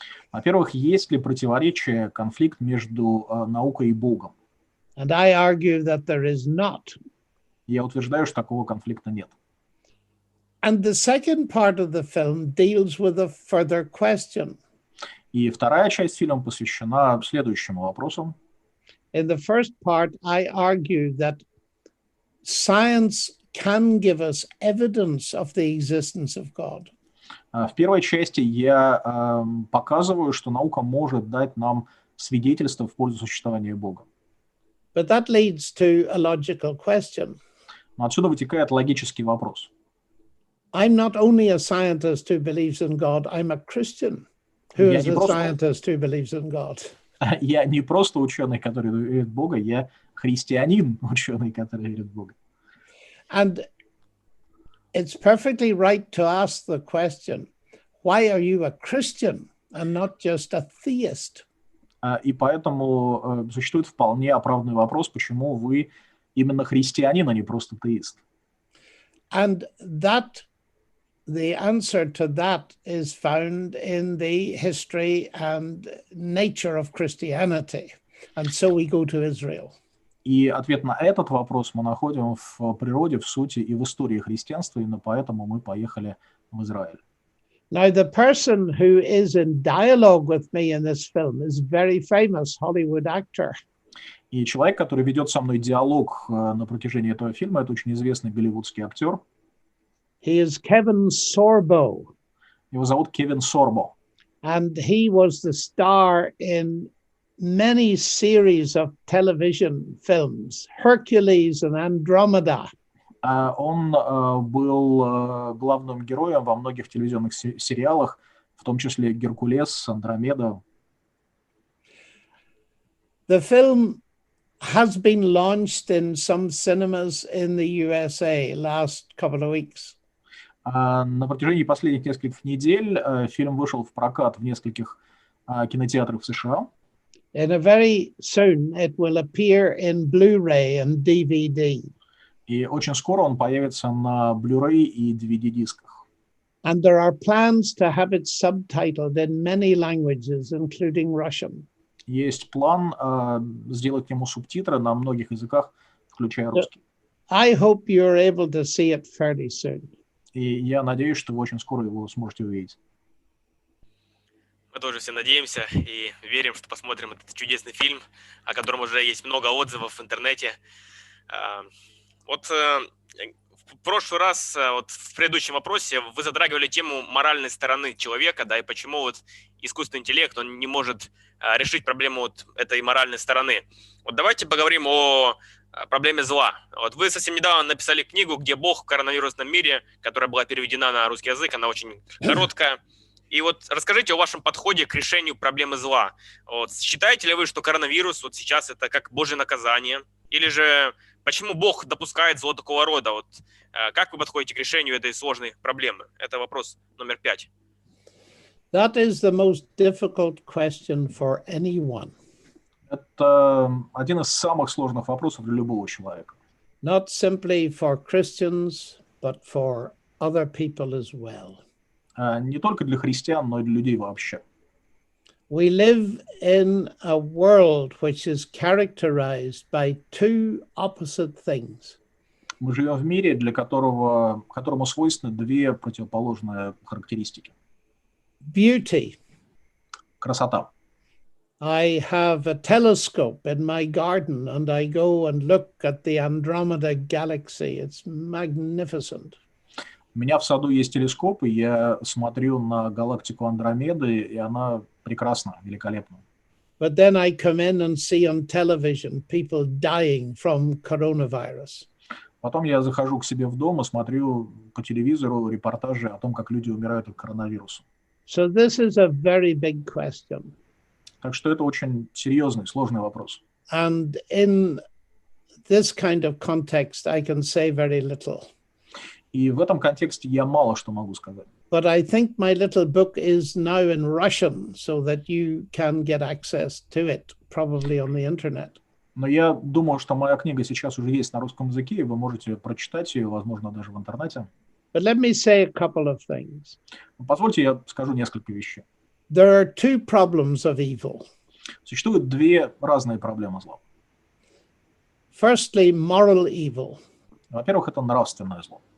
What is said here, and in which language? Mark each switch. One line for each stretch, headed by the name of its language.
Russian: Во-первых, есть ли противоречие, конфликт между наукой и Богом?
English: And I argue that there is not.
Russian: Я утверждаю, что такого конфликта нет.
English: And the second part of the film deals with a further question.
Russian: И вторая часть фильма посвящена следующему вопросу.
English: In the first part, I argue that science can give us evidence of the existence of God.
Russian: В первой части я показываю, что наука может дать нам свидетельство в пользу существования Бога.
English: But that leads to a logical question.
Russian: Но отсюда вытекает логический вопрос.
English: I'm not only a scientist who believes in God, I'm a Christian who is a scientist who believes in God.
Russian: Я не просто ученый, который верит в Бога, я христианин, ученый, который верит в Бога.
English: And it's perfectly right to ask the question, why are you a Christian and not just a theist?
Russian: И поэтому существует вполне оправданный вопрос, почему вы именно христианин, а не просто теист.
English: And the answer to that is found in the history and nature of Christianity. And so we go to Israel.
Russian: И ответ на этот вопрос мы находим в природе, в сути и в истории христианства, именно поэтому мы поехали в Израиль.
English: Now, the person who is in dialogue with me in this film is a very famous Hollywood actor.
Russian: И человек, который ведет со мной диалог на протяжении этого фильма, это очень известный голливудский актер.
English: He is Kevin Sorbo.
Russian: Его зовут Кевин Сорбо.
English: And he was the star in many series of television films, Hercules and Andromeda.
Russian: Он был главным героем во многих телевизионных сериалах, в том числе «Геркулес», «Андромеда».
English: The film has been launched in some cinemas in the USA last couple of weeks.
Russian: На протяжении последних нескольких недель фильм вышел в прокат в нескольких кинотеатрах в США.
English: And very soon it will appear in Blu-ray and DVD.
Russian: И очень скоро он появится на Blu-ray и DVD-дисках.
English: And there are plans to have it subtitled in many languages, including Russian.
Russian: Есть план сделать к нему субтитры на многих языках, включая русский.
English: I hope you're able to see it fairly soon.
Russian: И я надеюсь, что вы очень скоро его сможете увидеть. Мы тоже все надеемся и верим, что посмотрим этот чудесный фильм, о котором уже есть много отзывов в интернете. Вот в прошлый раз, вот в предыдущем вопросе, вы затрагивали тему моральной стороны человека, да, и почему вот искусственный интеллект, он не может решить проблему вот этой моральной стороны. Вот давайте поговорим о проблеме зла. Вот вы совсем недавно написали книгу, где Бог в коронавирусном мире, которая была переведена на русский язык, она очень короткая. И вот расскажите о вашем подходе к решению проблемы зла. Вот, считаете ли вы, что коронавирус вот сейчас это как Божье наказание? Или же почему Бог допускает зло такого рода? Вот, как вы подходите к решению этой сложной проблемы? Это вопрос номер 5.
English: That is the most difficult question for anyone.
Russian: Это один из самых сложных вопросов для любого человека.
English: Not simply for Christians, but for other people as well.
Russian: Не только для христиан, но и для людей вообще.
English: We live in a world which is characterized by two opposite things.
Russian: Мы живем в мире, которому свойственны две противоположные характеристики.
English: Beauty.
Russian: Красота.
English: I have a telescope in my garden and I go and look at the Andromeda galaxy. It's magnificent.
Russian: У меня в саду есть телескоп, и я смотрю на галактику Андромеды, и она прекрасна, великолепна.
English: But then I come in and see on television people dying from coronavirus.
Russian: Потом я захожу к себе в дом и смотрю по телевизору репортажи о том, как люди умирают от коронавируса.
English: So this is a very big question.
Russian: Так что это очень серьезный, сложный вопрос.
English: And in this kind of context, I can say very little.
Russian: И в этом контексте я мало что могу сказать.
English: But I think my little book is now in Russian, so that you can get access to it, probably on the internet.
Russian: Но я думаю, что моя книга сейчас уже есть на русском языке, и вы можете прочитать ее, возможно, даже в интернете.
English: But let me say a couple of things.
Russian: Позвольте, я скажу несколько вещей.
English: There are two problems of evil.
Russian: Существуют две разные проблемы зла.
English: Firstly, moral evil.
Russian: Во-первых, это нравственное зло.